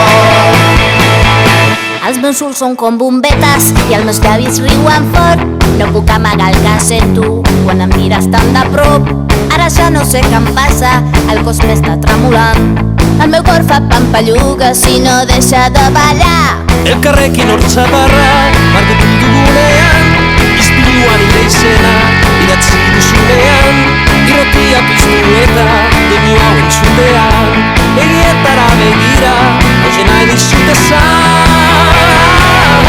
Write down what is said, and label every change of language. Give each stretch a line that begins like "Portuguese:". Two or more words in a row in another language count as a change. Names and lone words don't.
Catalan: Els meus ulls són com bombetes i els meus llavis riuen fort. No puc amagar el que sento quan em mires tan de prop. Ara ja no sé què em passa, el cos m'està tremolant. El meu cor fa pampallugues i no deixa de ballar.
Basque: Elkarrekin hortzabarra margotu dugunean, ispiluan ire izena idatzi duzunean, irratia piztu eta doinu hau entzutean, egietara begira ozen nahi dizut esan.